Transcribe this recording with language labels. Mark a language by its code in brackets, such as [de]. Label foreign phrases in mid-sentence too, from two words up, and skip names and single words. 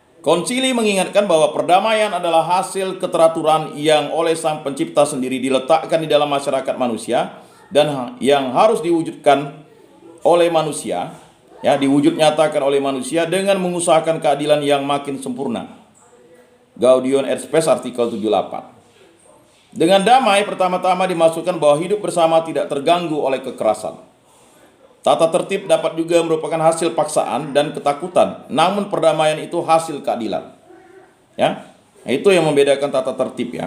[id] Konsili mengingatkan bahwa perdamaian adalah hasil keteraturan yang oleh Sang Pencipta sendiri diletakkan di dalam masyarakat manusia dan yang harus diwujudkan oleh manusia, ya, diwujud nyatakan oleh manusia dengan mengusahakan keadilan yang makin sempurna. Gaudium et Spes artikel 78. Dengan damai pertama-tama dimasukkan bahwa hidup bersama tidak terganggu oleh kekerasan. Tata tertib dapat juga merupakan hasil paksaan dan ketakutan, namun perdamaian itu hasil keadilan. Ya, itu yang membedakan tata tertib, ya.